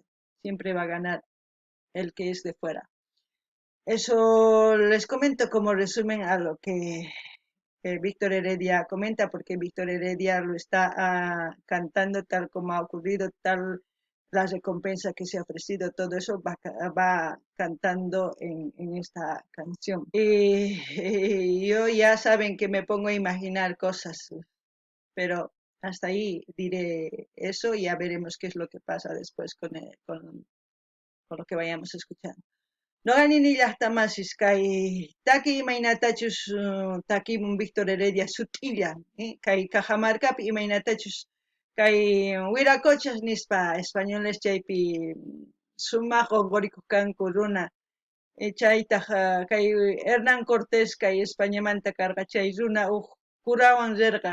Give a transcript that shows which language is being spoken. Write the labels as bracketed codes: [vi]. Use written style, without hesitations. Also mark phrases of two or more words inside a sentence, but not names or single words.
[es] Siempre va a ganar el que es de fuera. Eso les comento como resumen a lo que Víctor Heredia comenta, porque Víctor Heredia lo está cantando tal como ha ocurrido, tal la recompensa que se ha ofrecido, todo eso va cantando en esta canción. Y yo ya saben que me pongo a imaginar cosas, pero hasta ahí diré eso y ya veremos qué es lo que pasa después con lo que vayamos escuchando. [qu] No ganini llaqtamasis kay taki imaynatachus takimun Víctor Heredia sutilla, kay Cajamarcapi imaynatachus kay wiracochas nispa españoles chaypi sumaq qunqurikuq kanku runa Chaytaq kay Hernán Cortés kay Españamanta karqa chay runa kurawan rirqa